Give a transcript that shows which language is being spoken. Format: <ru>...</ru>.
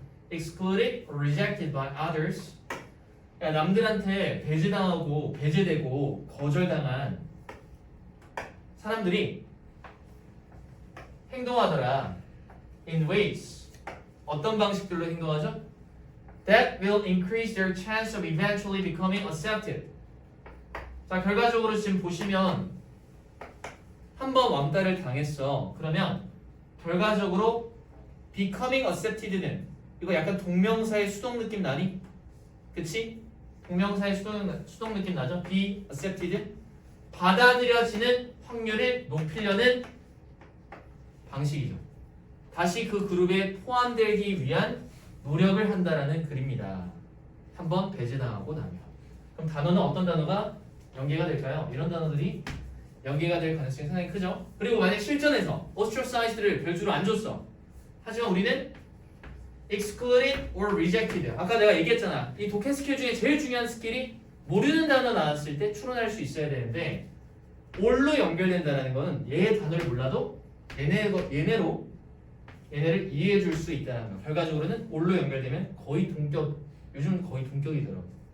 <en>excluded or rejected by others.</en> <ko>야, 남들한테 배제당하고 배제되고 거절당한 사람들이 행동하더라.</ko> <en>in ways.</en> <ko>어떤 방식들로 행동하죠?</ko> <en>that will increase their chance of eventually becoming accepted.</en> <ko>자, 결과적으로 지금 보시면 한번 왕따를 당했어. 그러면 결과적으로</ko> <en>becoming accepted</en> <ko>는 이거 약간 동명사의 수동 느낌 나니? 그치? 동명사의 수동 느낌 나죠?</ko> <en>be accepted.</en> <ko>받아들여지는 확률을 높이려는 방식이죠. 다시 그 그룹에 포함되기 위한 노력을 한다라는 글입니다. 한번 배제당하고 나면. 그럼 단어는 어떤 단어가 연계가 될까요? 이런 단어들이 연계가 될 가능성이 상당히 크죠. 그리고 만약 실전에서 ostracized를 별주로 안 줬어. 하지만 우리는</ko> <en>excluded or rejected.</en> <ko>아까 내가 얘기했잖아. 이 독해 스킬 중에 제일 중요한 스킬이 모르는 단어 나왔을 때 추론할 수 있어야 되는데 or로 연결된다는 거는 얘의 단어를 몰라도 얘네를 이해해 줄 수 있다는 거. 결과적으로는 or로 연결되면 거의 동격, 요즘 거의 동격이더라고.</ko>